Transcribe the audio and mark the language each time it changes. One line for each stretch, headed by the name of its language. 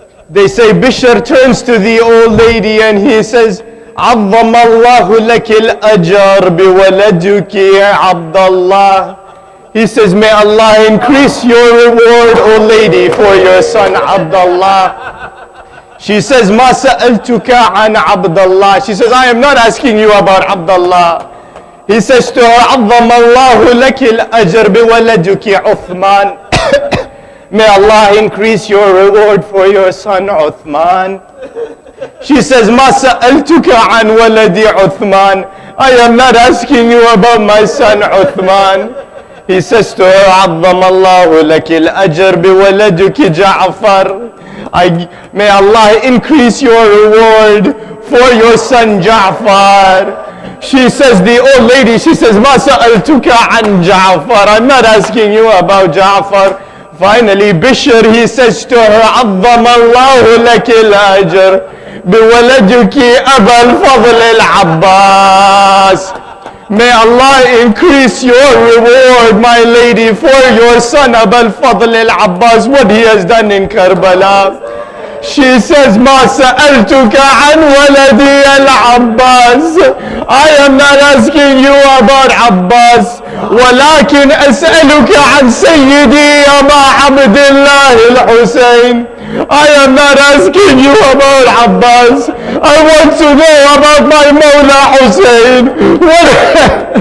English: They say Bishr turns to the old lady and he says,
Arabic: عظم الله لك الأجر بولدك يا عبد الله.
English: He says, may Allah increase your reward, O lady, for your son Abdullah. She says,
Arabic: ما سألتك عن عبد الله.
English: She says, I am not asking you about Abdullah. He says to her,
Arabic: عظم الله لك الأجر بولدك عثمان.
English: May Allah increase your reward for your son Uthman. She says,
Arabic: ما سألتك عن ولدي عثمان.
English: I am not asking you about my son Uthman. He says to her,
Arabic: عظم الله لك الأجر بولدك جعفر.
English: May Allah increase your reward for your son Ja'far. She says, the old lady, she says,
Arabic: ما سألتك عن جعفر.
English: I'm not asking you about Ja'far. Finally, Bishr, he says to her,
Arabic: عظم الله لك الأجر بولدك أبا الفضل العباس.
English: May Allah increase your reward, my lady, for your son Abu al-Fadl al-Abbas, what he has done in Karbala. She says,
Arabic: ما سألتك عن ولدي العباس.
English: I am not asking you about Abbas,
Arabic: ولكن أسألك عن سيدي أبا عبد الله الحسين.
English: I am not asking you about Abbas. I want to know about my Mawla Hussein.